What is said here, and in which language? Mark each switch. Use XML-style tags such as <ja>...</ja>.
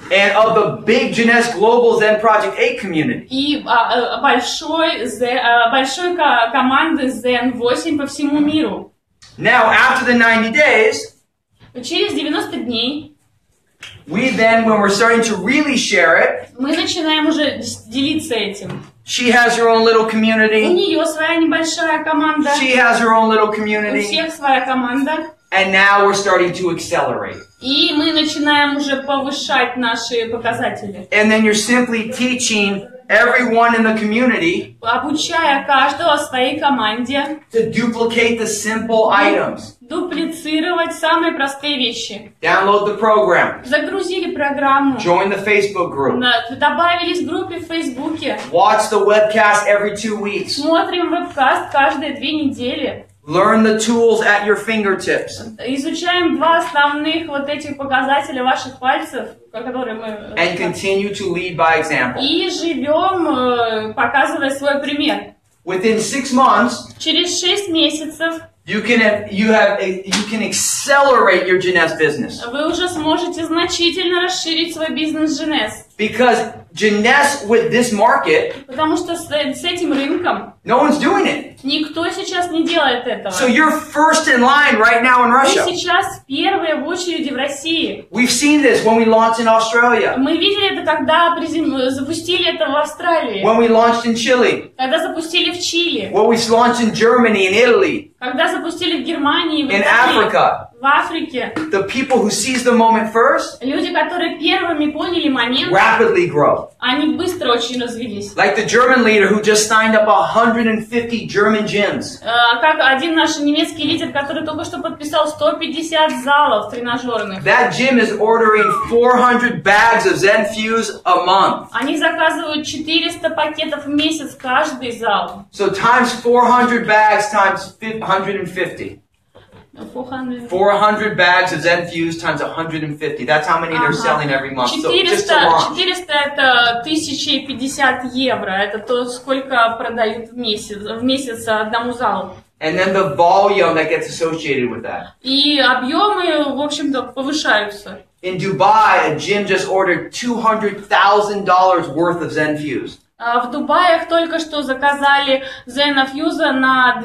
<en>and of the big Jeunesse Global ZEN Project 8 community.</en> <ru>и большой команды ZEN 8 по всему миру.</ru> <en>Now, after the 90 days,</en> <ru>Через 90 дней</ru> <en>we then, when we're starting to really share it,</en> <ru>мы начинаем уже делиться этим.</ru> <en>she has her own little</en> <ru>У</ru> <en>community,</en> <ru>нее своя небольшая команда,</ru> <en>she has her own little</en> <ru>у</ru> <en>community,</en> <ru>всех своя команда.</ru> <en>and now we're starting to accelerate.</en> <ru>И мы начинаем уже повышать наши показатели.</ru> <en>And then you're simply teaching everyone in the community</en> <ru>Обучая каждого своей команде</ru> <en>to duplicate the simple items.</en> <ru>дуплицировать самые простые вещи.</ru> <en>Download the program,</en> <ru>Загрузили программу,</ru> <en>join the Facebook group,</en> <ru>добавились в группе в Фейсбуке,</ru> <en>watch the webcast every 2 weeks,</en> <ru>смотрим вебкаст каждые 2 недели,</ru> <en>learn the tools at your fingertips,</en> <ru>изучаем 2 основных вот этих показателя ваших пальцев, которые мы...</ru> <en>and continue to lead by example.</en> <ru>И живем, показывая свой пример.</ru> <en>Within 6 months,</en> <ru>Через 6 месяцев</ru> <en>you can accelerate your Jeunesse business.</en> <ru>вы уже сможете значительно расширить свой бизнес Jeunesse.</ru> <en>Because Jeunesse with this market,</en> <ru>Потому что с этим рынком</ru> <en>no one's doing it.</en> <ru>никто сейчас не делает этого.</ru> <en>So you're first in line right now in</en> <ru>Вы</ru> <en>Russia.</en> <ru>сейчас первые в очереди в России.</ru> <en>We've seen this when we launched in Australia,</en> <ru>Мы видели это, когда запустили это в Австралии,</ru> <en>when we launched in Chile,</en> <ru>когда запустили в Чили,</ru> <en>when we launched in Germany and Italy,</en> <ru>когда запустили в Германии, в</ru> <en>in</en> <ru>Италии,</ru> <en>Africa.</en> <ru>В Африке</ru> <en>the people who seize the moment first</en> <ru>люди, которые первыми поняли момент,</ru> <en>rapidly grow.</en> <ru>они быстро очень развились.</ru> <en>Like the German leader who just signed up 150 German gyms.</en> <ru>Как один наш немецкий лидер, который только что подписал 150 залов тренажерных.</ru> <en>That gym is ordering 400 bags of Zen Fuse a month.</en> <ru>Они заказывают 400 пакетов в месяц каждый зал.</ru> <en>So times 400 bags times 150. 400 bags of Zen Fuse times 150. That's how many they're selling every month.</en> <ru>400 это 1050 евро. Это то, сколько продают в месяц одному залу.</ru> <en>And then the volume that gets associated with that.</en> <ru>И объемы, в общем-то, повышаются.</ru> <en>In Dubai, a gym just ordered $200,000 worth of Zen Fuse.</en> <ru>В Дубае только что заказали Zen Fuse на</ru>